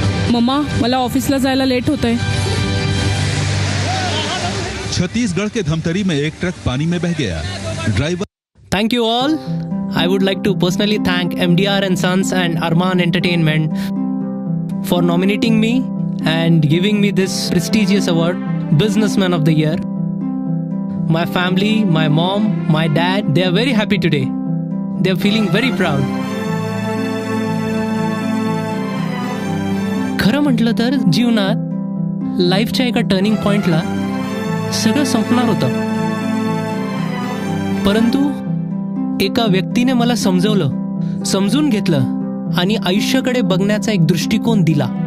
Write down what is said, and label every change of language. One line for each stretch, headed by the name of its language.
Marathi: Mamma, मला ऑफिसला जायला लेट होतंय.
Hindi: छत्तीसगढ़ के धमतरी में एक ट्रक पानी में बह गया. Driver
English: Thank you all. I would like to personally thank MDR and Sons and Arman Entertainment for nominating me and giving me this prestigious award, Businessman of the Year. My family, my mom, my dad, they are very happy today. They are feeling very proud.
Marathi: खरं म्हटलं तर जीवनात लाईफच्या एका turning पॉइंटला सगळं संपणार होतं, परंतु एका व्यक्तीने मला समजवलं, समजून घेतलं आणि आयुष्याकडे बघण्याचा एक दृष्टिकोन दिला.